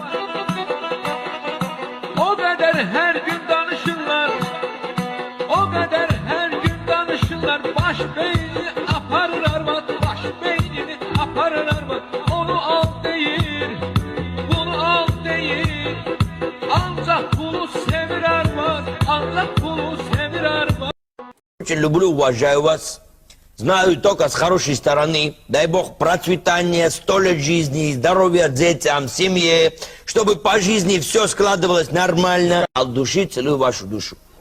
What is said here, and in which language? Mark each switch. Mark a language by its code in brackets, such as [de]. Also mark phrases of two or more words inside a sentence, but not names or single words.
[az] O kadar her gün danışırlar, o kadar her gün danışırlar. Baş beyni aparır arvad, baş beynini aparır arvad. Onu al değil, bunu al değil. Ancak bunu sevir arvad, ancak bunu sevir arvad. [ru] Очень люблю, уважаю вас. Знаю только с хорошей стороны. Дай Бог процветания, 100 лет жизни, здоровья детям, семье, чтобы по жизни все складывалось нормально. От души целую вашу душу.